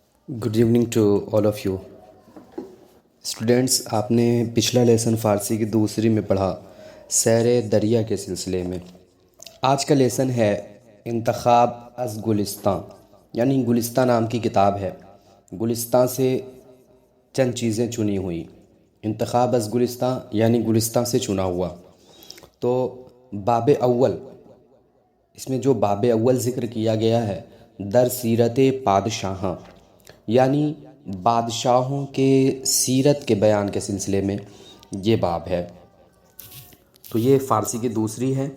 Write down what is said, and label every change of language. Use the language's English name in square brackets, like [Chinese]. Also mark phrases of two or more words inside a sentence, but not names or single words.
[English] good evening to all of you students. [Urdu] آپ نے پچھلا لیسن فارسی کی دوسری میں پڑھا سیر دریا کے سلسلے میں. آج کا لیسن ہے [Persian] انتخاب از گلستان، [Urdu] یعنی گلستان نام کی کتاب ہے. گلستان سے چند چیزیں چنی ہوئی. [Persian] انتخاب از گلستان [Urdu] یعنی گلستان سے چنا ہوا. تو باب اول، اس میں جو باب اول ذکر کیا گیا ہے [Persian] در سیرت پادشاہاں، [Urdu] یعنی بادشاہوں کے سیرت کے بیان کے سلسلے میں یہ باب ہے. تو یہ فارسی کی دوسری ہے.